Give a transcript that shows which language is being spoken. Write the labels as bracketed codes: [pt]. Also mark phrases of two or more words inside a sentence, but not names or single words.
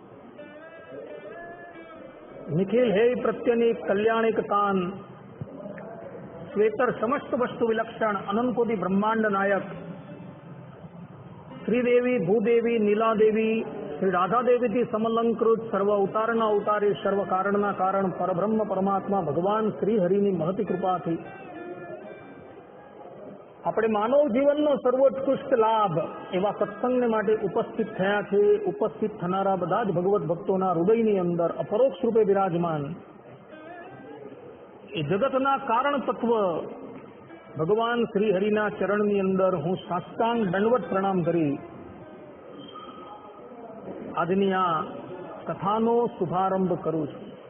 [sa] निखिल हे प्रत्यनीक कल्याणिक कान श्वेतर समस्त वस्तु विलक्षण अनंत कोटि ब्रह्मांड नायक श्रीदेवी भूदेवी नीलादेवी श्री राधा देवी [gu] થી સમલંકૃત સર્વ अवताરના અવતારી સર્વ કારણના કારણ પરબ્રહ્મ પરમાત્મા ભગવાન શ્રી હરિની મહતી કૃપાથી આપણે માનવ જીવનનો સર્વોત્કૃષ્ટ લાભ એવા સત્સંગને માટે ઉપસ્થિત થયા છે। ઉપસ્થિત થનારા બધા જ ભગવત ભક્તોના હૃદયની અંદર અપરોક્ષ રૂપે બિરાજમાન એ જગતના કારણ તત્વ ભગવાન શ્રી હરિના ચરણની અંદર હું સાષ્ટાંગ દંડવત પ્રણામ કરી આજની આ કથાનો શુભારંભ કરું છું।